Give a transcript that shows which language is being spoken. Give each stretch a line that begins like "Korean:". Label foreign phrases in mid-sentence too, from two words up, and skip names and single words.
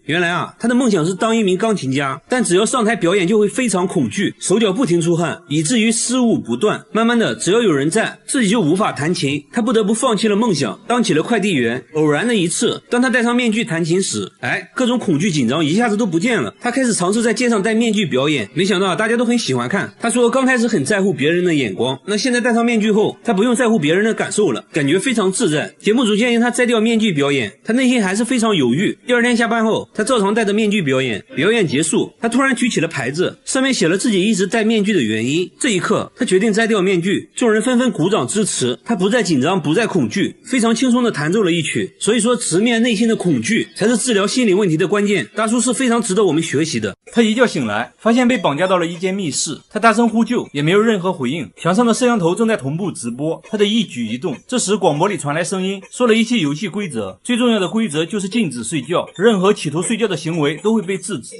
Chinese: 原來啊，他的夢想是當一名鋼琴家，但只要上台表演就會非常恐懼，手腳不停出汗，以至於失誤不斷。慢慢的，只要有人在，自己就無法彈琴，他不得不放棄了夢想，當起了快遞員。偶然的一次，當他戴上面具彈琴時，各種恐懼緊張一下子都不見了。他開始嘗試在街上戴面具表演，沒想到大家都很喜歡看。他說剛開始很在乎別人的眼光，那現在戴上面具後，他不用在乎別人的感受了，感覺非常自在。節目組建議他摘掉面具表演，他內心還是非常猶豫。第二天下班後，他照常戴着面具表演。表演結束，他突然舉起了牌子，上面寫了自己一直戴面具的原因。這一刻，他決定摘掉面具，眾人紛紛鼓掌支持。他不再緊張，不再恐懼，非常輕鬆地彈奏了一曲。所以說，直面內心的恐懼才是治療心理問題的關鍵。大叔是非常值得我們學習的。他一覺醒來，發現被綁架到了一間密室，他大聲呼救，也沒有任何回應。牆上的攝像頭正在同步直播他的一舉一動。這時廣播裡傳來聲音，說了一些遊戲規則，最重要的規則就是禁止睡覺，任何企圖睡覺的行為都會被制止。